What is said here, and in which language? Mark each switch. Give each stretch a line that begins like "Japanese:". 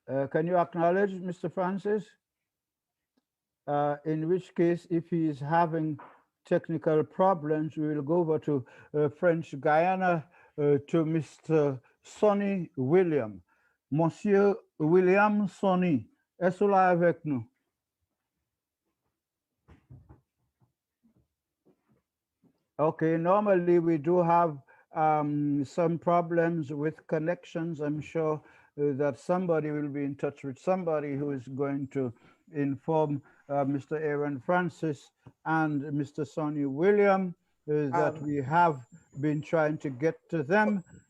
English: Can you acknowledge Mr. Francis? In which case, if he is having technical problems, we will go over to French Guiana to Mr. Sonny William.
French: Monsieur William Sonny, est-ce là avec nous?
English: Okay, normally we do have some problems with connections. I'm sure that somebody will be in touch with somebody who is going to inform Mr. Aaron Francis and Mr. Sonny William that we have been trying to get to them.